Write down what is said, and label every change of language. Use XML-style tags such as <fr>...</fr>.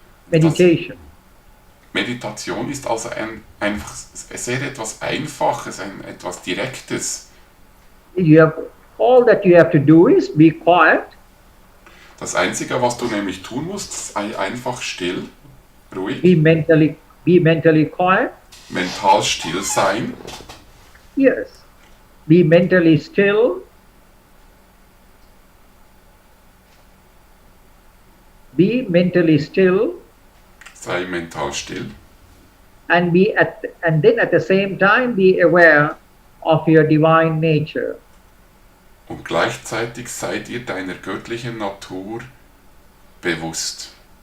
<en>Meditation.</en> <de>Meditation ist also einfach sehr etwas Einfaches, etwas Direktes.</de> <en>All that you have to do is be quiet.</en> <de>Das Einzige, was du nämlich tun musst, sei einfach still, ruhig,</de> <en>Be mentally quiet.</en> <de>mental still sein.</de> <en>Yes. Be mentally still. Be mentally still.</en> <de>Sei mental still.</de> <en>And then at the same time be aware of your divine nature.</en> <de>Und gleichzeitig sei dir deiner göttlichen Natur bewusst.</de>